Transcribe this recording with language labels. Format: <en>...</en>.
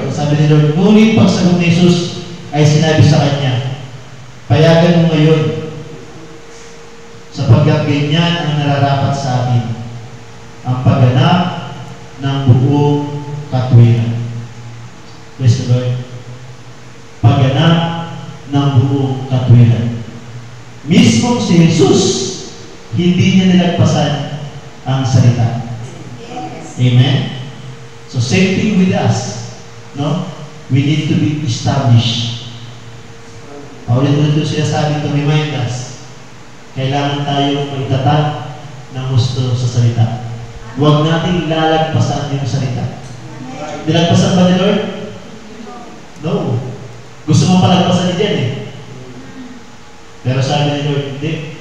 <tl>Ang sabi ni Lord, ngunit pagsagot ni Jesus ay sinabi sa kanya, payagan mo ngayon, sapagkat ganyan ang nararapat sa atin, ang pagganap ng buong katwiran.</tl> <en>Praise the Lord.</en> <tl>Pagganap ng buong katwiran. Mismo si Jesus, hindi niya nilagpasan ang salita.</tl> <en>Amen? So same thing with us. No? We need to be established.</en> <tl>Paulit-ulit ito sinasabi</tl> <en>to remind us.</en> <tl>Kailangan tayo magtatag ng gusto sa salita. Huwag natin lalagpasan yung salita. Nilagpasan ba ni Lord? No. Gusto mo palagpasan ni Jen eh. Pero sabi ni Lord, hindi.</tl>